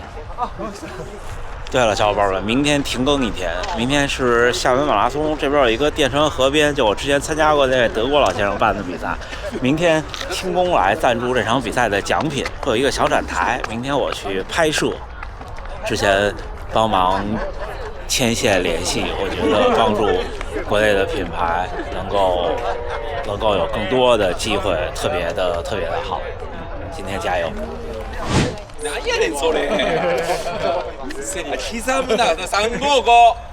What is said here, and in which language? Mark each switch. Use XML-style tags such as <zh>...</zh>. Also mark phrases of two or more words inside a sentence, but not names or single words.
<zh>对了，小伙伴们，明天停更一天，明天是厦门马拉松，这边有一个电城河边，就我之前参加过那位德国老先生办的比赛，明天清宫来赞助这场比赛的奖品，会有一个小展台，明天我去拍摄，之前帮忙牵线联系，我觉得帮助国内的品牌能够有更多的机会，特别的好。今天加油！</zh> <ja>何やねんそれ。刻むな355。</ja>